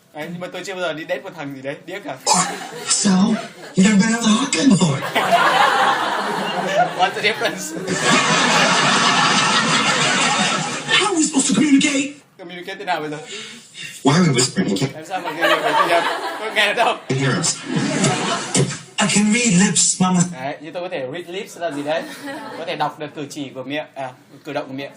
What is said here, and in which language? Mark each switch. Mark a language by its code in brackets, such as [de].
[vi] Đấy, nhưng mà tôi chưa bao giờ đi date một thằng gì đấy, điếc cả. [en] So, you never been out with a hot guy before? What's the difference? How are we supposed to communicate? [vi] Communicate thế nào bây giờ? [en] Why are we whispering? [vi] Làm sao mà nghe được? Tôi nghe được đâu? [en] Hear us. I can read lips, Mama. [vi] Đấy, như tôi có thể [en] read lips [vi] là gì đấy? Có thể đọc được cử chỉ của miệng, cử động của miệng.